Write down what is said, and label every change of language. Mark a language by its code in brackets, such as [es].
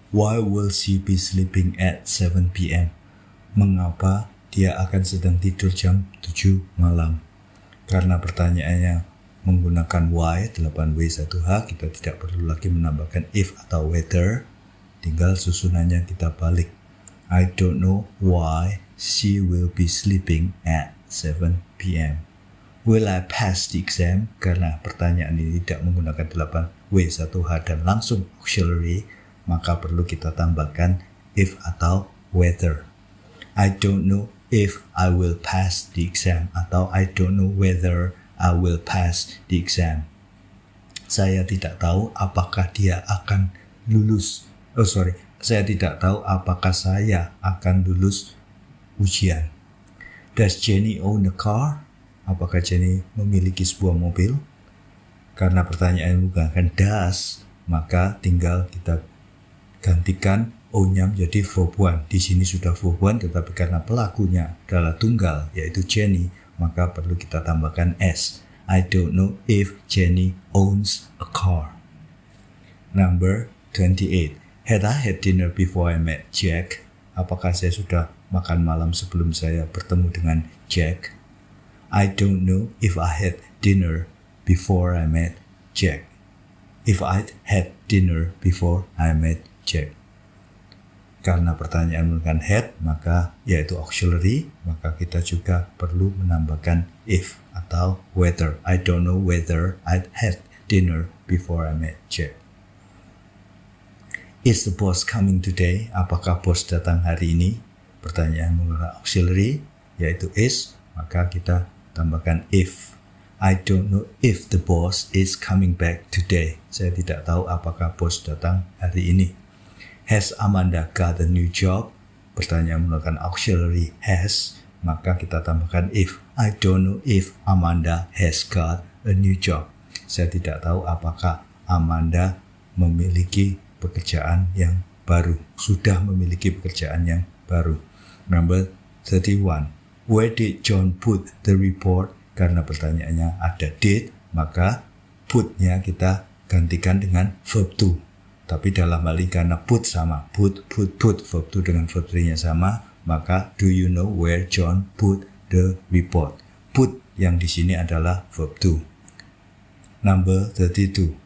[en] Why will she be sleeping at 7 p.m.? [id] Mengapa dia akan sedang tidur jam 7 malam? Karena pertanyaannya menggunakan why, 8W1H, kita tidak perlu lagi menambahkan if atau whether. Tinggal susunannya kita balik. [en] I don't know why she will be sleeping at 7 p.m. Will I pass the exam? [id] Karena pertanyaan ini tidak menggunakan 8W1H dan langsung auxiliary, maka perlu kita tambahkan if atau whether. [en] I don't know if I will pass the exam, atau I don't know whether I will pass the exam. [id] Saya tidak tahu apakah dia akan lulus. Saya tidak tahu apakah saya akan lulus ujian. [en] Does Jenny own a car? [id] Apakah Jenny memiliki sebuah mobil? Karena pertanyaan menggunakan does, maka tinggal kita gantikan O-nya menjadi verb 1. Di sini sudah verb 1, tetapi karena pelakunya adalah tunggal, yaitu Jenny, maka perlu kita tambahkan S. [en] I don't know if Jenny owns a car. Number 28. Had I had dinner before I met Jack? [id] Apakah saya sudah makan malam sebelum saya bertemu dengan Jack? [en] I don't know if I had dinner before I met Jack. If I'd had dinner before I met Jack. [id] Karena pertanyaan menggunakan had, maka yaitu auxiliary, maka kita juga perlu menambahkan if atau whether. [en] I don't know whether I'd had dinner before I met Jack. Is the boss coming today? [id] Apakah bos datang hari ini? Pertanyaan menggunakan auxiliary, yaitu is, maka kita tambahkan if. [en] I don't know if the boss is coming back today. [id] Saya tidak tahu apakah bos datang hari ini. [en] Has Amanda got a new job? [id] Pertanyaan menggunakan auxiliary has, maka kita tambahkan if. [en] I don't know if Amanda has got a new job. [id] Saya tidak tahu apakah Amanda memiliki pekerjaan yang baru. Sudah memiliki pekerjaan yang baru. [en] Number 31. Where did John put the report? [id] Karena pertanyaannya ada did, maka put-nya kita gantikan dengan verb to. Tapi dalam hal ini karena put sama, put, verb to dengan verb 3-nya sama, maka [en] do you know where John put the report? [id] Put yang di sini adalah verb to. [en] Number 32.